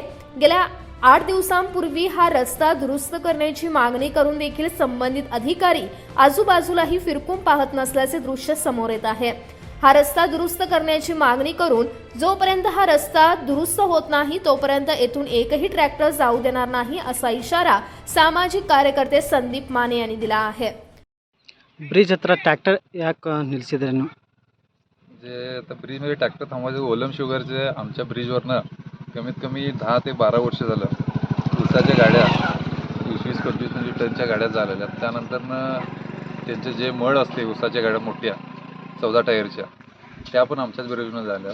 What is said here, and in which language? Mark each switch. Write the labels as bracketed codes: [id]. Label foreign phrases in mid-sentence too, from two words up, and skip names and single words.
[mr] गेल्या 8 दिवसांपूर्वी हा रस्ता दुरुस्त करण्याची मागणी करून देखील संबंधित अधिकारी आजूबाजूलाही फिरकून पाहत नसल्याचे दृश्य समोर येत आहे. हा रस्ता दुरुस्त करण्याची मागणी करून जोपर्यंत हा रस्ता दुरुस्त होत नाही तोपर्यंत येथून एकही ट्रॅक्टर जाऊ देणार नाही असा इशारा सामाजिक कार्यकर्ते संदीप माने यांनी दिला आहे. [kn] ಬ್ರಿಡ್ಜ್ ಹತ್ರ ಟ್ರ್ಯಾಕ್ಟರ್ ಯಾಕೆ ನಿಲ್ಲಿಸಿದ್ರೆ ನೀವು? [mr] जे आता ब्रिजमध्ये ट्रॅक्टर थांबवायचे ओलम शुगरचे आमच्या ब्रिजवरनं कमीत कमी 10 ते 12 वर्ष झालं ऊसाच्या गाड्या 20-25 टनच्या गाड्या झालेल्या. त्यानंतरनं त्यांचे जे मळ असते ऊसाच्या गाड्या मोठ्या 14 टायरच्या त्या पण आमच्याच ब्रिजवरून झाल्या.